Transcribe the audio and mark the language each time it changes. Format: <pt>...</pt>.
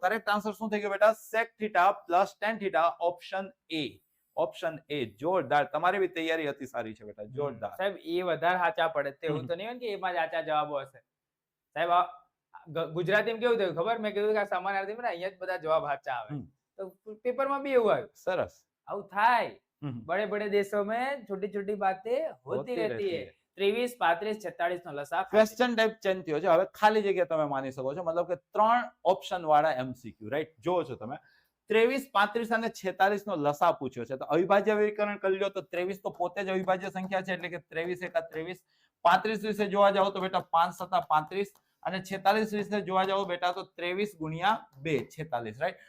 <gu>તો correct answer શું થઈ ગયો બેટા? sec θ plus tan θ, option A. Option A. જોરદાર, તમારી બી તૈયારી હતી સારી છે બેટા, જોરદાર. સાહેબ એ વધારે સાચા પડે તો એવું તો નહીં હોય ને કે એમાં જ સાચા જવાબો હશે. સાહેબ ગુજરાતીમાં કેવું થયું ખબર? મેં કીધું કે આ સમાનાર્થીમાં ને અહીંયા જ બધા જવાબ સાચા આવે, તો પેપરમાં બી એવું આવ્યું. સરસ. આવું થાય.</gu> <hi>बड़े बड़े देशों में छोटी छोटी बातें होती रहती है.</hi> <gu>23, 35, 46 નો લસા. ક્વેશ્ચન ટાઈપ ચેન્જ થયો છે. હવે ખાલી જગ્યા તમે માની શકો છો, મતલબ કે 3 ઓપ્શન વાળા MCQ, રાઈટ? જોવો છો તમે 23, 35 અને 46 નો લસા પૂછ્યો છે. તો અવિભાજ્ય વિકરણ કરી લો તો 23 તો પોતે જ અવિભાજ્ય સંખ્યા છે, એટલે કે 23 × 23. 35 વિશે જોવા જાવ તો બેટા 5 × 7 = 35, અને 46 વિશે જોવા જાવ બેટા તો 23 × 2 46, રાઈટ?</gu>